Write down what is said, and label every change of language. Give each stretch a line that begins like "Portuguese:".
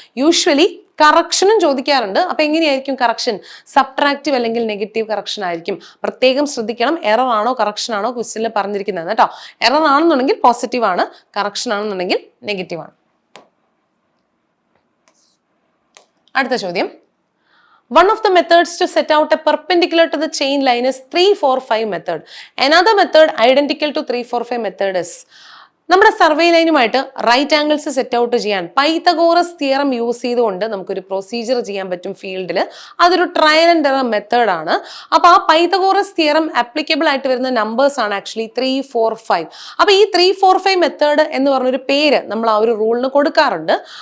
Malayalam: Usually കറക്ഷനും ചോദിക്കാറുണ്ട്. അപ്പൊ എങ്ങനെയായിരിക്കും കറക്ഷൻ? സബ്ട്രാക്റ്റീവ് അല്ലെങ്കിൽ നെഗറ്റീവ് കറക്ഷൻ ആയിരിക്കും. പ്രത്യേകം ശ്രദ്ധിക്കണം, എറർ ആണോ കറക്ഷൻ ആണോ ക്വസ്റ്റ്യനിൽ പറഞ്ഞിരിക്കുന്നത് കേട്ടോ. എറർ ആണെന്നുണ്ടെങ്കിൽ പോസിറ്റീവ് ആണ്, കറക്ഷൻ ആണെന്നുണ്ടെങ്കിൽ നെഗറ്റീവ് ആണ്. അടുത്ത ചോദ്യം.
English: One of the methods to set out a perpendicular to the chain line is 3-4-5 method. Another method identical to 3-4-5 method is.
Malayalam: നമ്മുടെ survey ലൈനുമായിട്ട് right angles set out ചെയ്യാൻ പൈത്തഗോറസ് തിയറം യൂസ് ചെയ്തുകൊണ്ട് നമുക്കൊരു procedure ചെയ്യാൻ പറ്റും ഫീൽഡിൽ. അതൊരു ട്രയൽ ആൻഡ് എറർ മെത്തേഡ് ആണ്. അപ്പൊ ആ പൈത്തഗോറസ് തിയറം ആപ്ലിക്കബിൾ ആയിട്ട് വരുന്ന നമ്പേഴ്സ് ആണ് ആക്ച്വലി 3-4-5. അപ്പൊ ഈ 3-4-5 മെത്തേഡ് എന്ന് പറഞ്ഞൊരു പേര് നമ്മൾ ആ ഒരു റൂളിന് കൊടുക്കാറുണ്ട്.